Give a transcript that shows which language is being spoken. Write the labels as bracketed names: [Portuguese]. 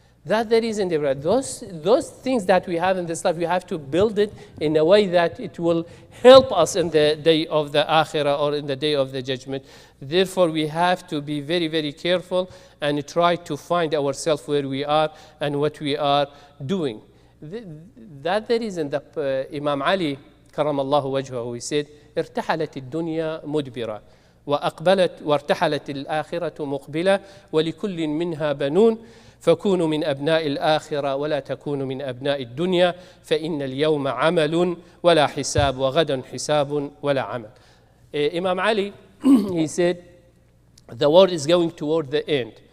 [English] That's the reason those things that we have in this life, we have to build it in a way that it will help us in the day of the Akhirah or in the day of the judgment. Therefore, we have to be very, very careful and try to find ourselves where we are and what we are doing. That's the reason that Imam Ali, كرم الله وجهه, he said, [Arabic] ارتحلت الدنيا مدبرة وأقبلت وارتحلت الآخرة مقبلة ولكل منها بنون فكونوا من أبناء الآخرة ولا تكونوا من أبناء الدنيا فإن اليوم عمل ولا حساب وغدا حساب ولا عمل. [English] Imam Ali, he said, the world is going toward the end.